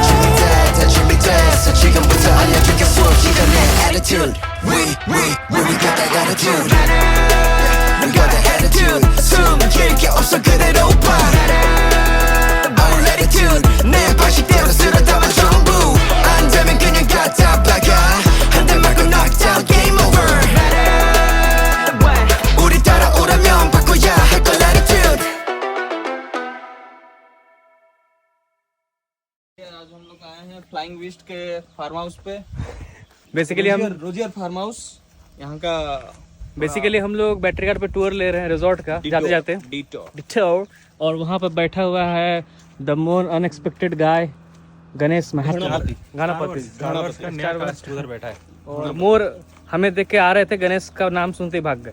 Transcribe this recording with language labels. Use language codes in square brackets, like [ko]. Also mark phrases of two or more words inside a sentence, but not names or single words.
[ko] 준비됐다 준비됐어 지금부터 알려줄게 수없이 내 [en] attitude We got that attitude We got that attitude [ko] 숨 길게 없어 그대로 봐 [en] All attitude [ko] 내 방식대로 쓸어 담아 전부 안 되면 그냥 갖다 박아 한 대 맞고 [en] knockdown game over [ko] 우리 따라오라면 바꿔야 할걸 attitude [hi] आज हम लोग आए हैं फ्लाइंग विस्ट के [en] farm house [hi] पे बेसिकली हम रोजियर [en] farm house [hi] यहाँ का बेसिकली हम लोग बैटरी घाट पे टूर ले रहे हैं रिजॉर्ट का जाते जाते डिटोर और वहाँ पर बैठा हुआ है [en] the more unexpected guy [hi] गणेश महात्मा घानापति उधर बैठा है और मोर हमें देख के आ रहे थे गणेश का नाम सुनते ही भाग गए